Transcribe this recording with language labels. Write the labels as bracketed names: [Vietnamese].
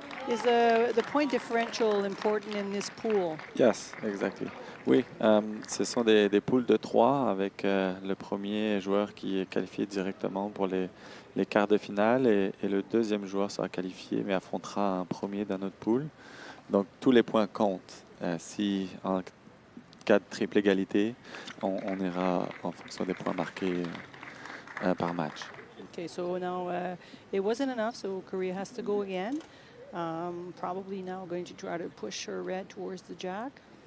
[English] Is the point differential important in this pool? Yes, exactly. [French] Oui, ce sont des poules de 3 avec le premier joueur qui est qualifié directement pour les quarts de finale et le deuxième joueur sera qualifié mais affrontera un premier dans notre poule. Donc tous les points comptent. Si en cas de triple égalité, on ira en fonction des points marqués par match. [English] Okay, so now it wasn't enough, so Korea has to go again. Probably now going to try to push her red towards the jack.